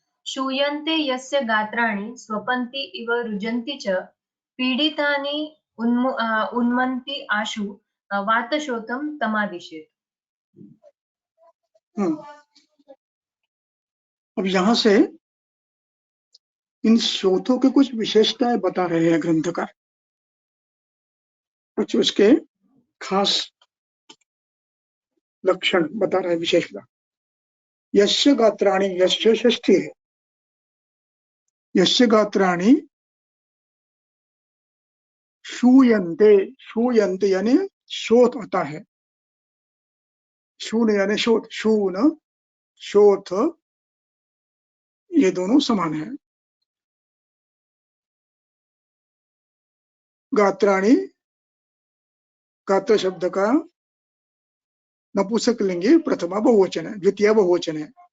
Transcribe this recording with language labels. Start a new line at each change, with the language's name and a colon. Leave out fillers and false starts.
Sanskrit: श्रूयन्ते यस्य गात्राणि स्वपन्ति इव रुजन्ति च पीडितानि उन्मन्ति आशु वातशोथं तमादिशेत्.
Hindi: अब यहाँ से इन शोथों के कुछ विशेषताएं बता रहे हैं ग्रंथकार, कुछ उसके खास लक्षण बता रहे हैं, विशेषता.
Sanskrit: यस्य गात्राणि,
Hindi: यस्य षष्ठी है,
Sanskrit: यस्य गात्राणि श्रूयन्ते.
Hindi: श्रूयन्ते यानी शोथ आता है. शून यानी शोथ, शून शोथ ये दोनों समान है. गात्राणि, गात्र शब्द का नपुंसकलिंगी प्रथमा बहुवचन है, द्वितीय बहुवचन है.